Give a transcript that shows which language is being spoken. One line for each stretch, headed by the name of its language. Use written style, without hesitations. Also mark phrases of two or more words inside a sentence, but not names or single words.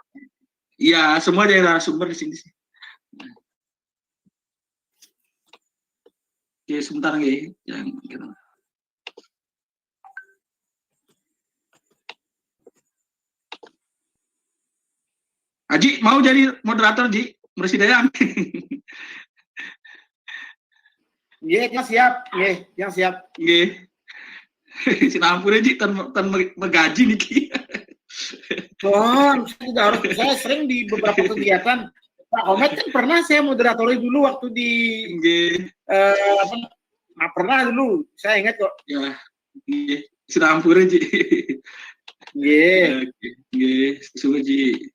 Indonesian: Iya, semua jadi narasumber di sini sih. Oke, sebentar nih yang kita. Haji mau jadi moderator, Ji? Mersidayang. Ye, yang siap. Ye, yang siap. Ye.
Balinese: Sinampura, Ji, tan menggaji niki.
Indonesian: Oh, saya sering di beberapa kegiatan. Pak Komet kan pernah saya moderatori dulu waktu di pernah dulu. Saya ingat kok. Ya. Sinampura, Ji. Sudah, Ji.